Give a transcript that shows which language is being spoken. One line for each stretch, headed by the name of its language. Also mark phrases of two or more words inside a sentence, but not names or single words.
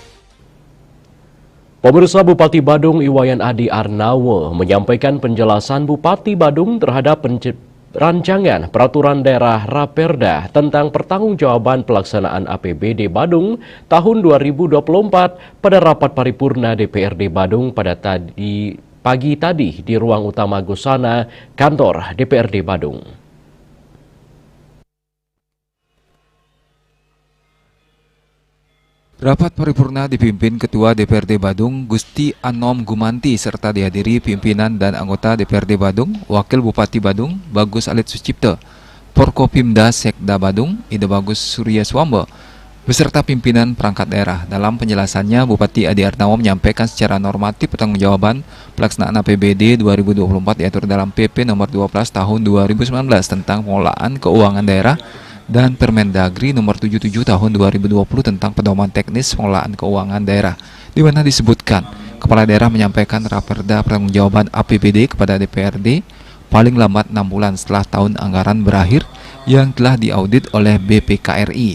Indonesian: Pemirsa, Bupati Badung Iwayan Adi Arnawo menyampaikan penjelasan Bupati Badung terhadap rancangan peraturan daerah Raperda tentang pertanggungjawaban pelaksanaan APBD Badung tahun 2024 pada rapat paripurna DPRD Badung pada pagi tadi di ruang utama Gusana kantor DPRD Badung. Rapat paripurna dipimpin Ketua DPRD Badung Gusti Anom Gumanti serta dihadiri pimpinan dan anggota DPRD Badung, Wakil Bupati Badung Bagus Alit Sucipto, Porkopimda Sekda Badung Ida Bagus Surya Swambo, beserta pimpinan perangkat daerah. Dalam penjelasannya, Bupati Adi Arnawo menyampaikan secara normatif pertanggungjawaban pelaksanaan APBD 2024 yaitu dalam PP nomor 12 tahun 2019 tentang pengelolaan keuangan daerah dan Permendagri nomor 77 tahun 2020 tentang pedoman teknis pengelolaan keuangan daerah, di mana disebutkan kepala daerah menyampaikan raperda pertanggungjawaban APBD kepada DPRD paling lambat 6 bulan setelah tahun anggaran berakhir yang telah diaudit oleh BPKRI.